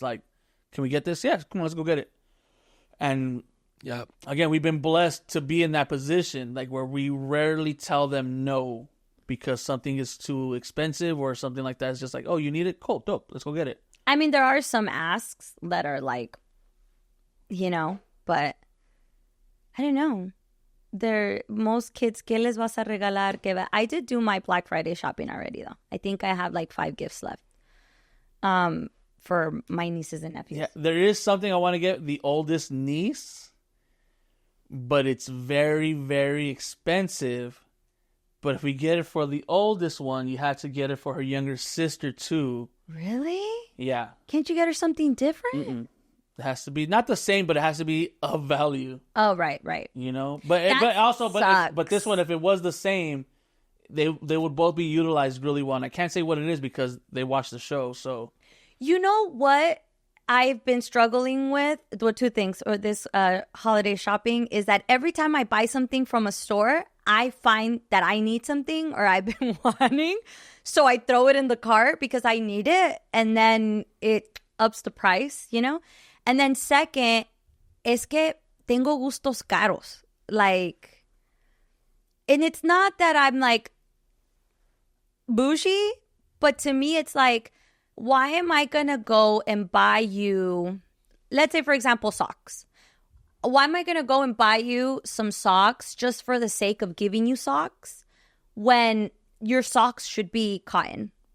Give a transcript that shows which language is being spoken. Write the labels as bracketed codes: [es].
[en] Like, can we get this? Yeah, come on, let's go get it. And yeah, again, we've been blessed to be in that position, like where we rarely tell them no because something is too expensive or something like that. It's just like, oh, you need it? Cool, dope, let's go get it. I mean, there are some asks that are like, but I don't know. Most kids, [es] ¿qué les vas a regalar? [en] I did do my Black Friday shopping already, though. I think I have like 5 gifts left for my nieces and nephews. Yeah, there is something I want to get the oldest niece, but it's very, very expensive. But if we get it for the oldest one, you have to get it for her younger sister, too. Really? Yeah. Can't you get her something different? Mm-mm. It has to be not the same, but it has to be of value. Oh, right. You know, but this one, if it was the same, they would both be utilized really well. And I can't say what it is because they watch the show. So You know what I've been struggling with? Well, two things, or this holiday shopping, is that every time I buy something from a store, I find that I need something or I've been wanting. So I throw it in the cart because I need it. And then it ups the price, you know? And then second, [es] es que tengo gustos caros. [en] Like, and it's not that I'm like bougie, but to me, it's like, why am I going to go and buy you, let's say, for example, socks? Why am I going to go and buy you some socks just for the sake of giving you socks when your socks should be cotton?